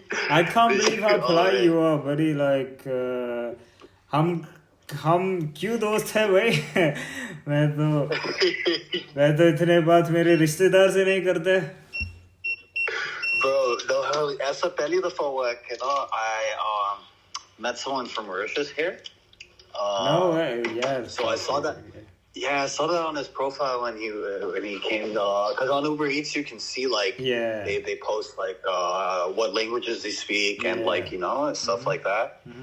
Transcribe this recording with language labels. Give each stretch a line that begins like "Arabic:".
English: I can't believe how polite you are, buddy.
Hindi: Like, हम क्यों दोस्त हैं भाई? मैं तो इतने बात मेरे रिश्तेदार से नहीं करते.
English: Bro, no, as a peli the forward, you know, I met someone from Mauritius here. No way, yeah. So I saw that. Yeah, I saw that on his profile when he came. Because on Uber Eats you can see like they post like what languages they speak and like and stuff like that.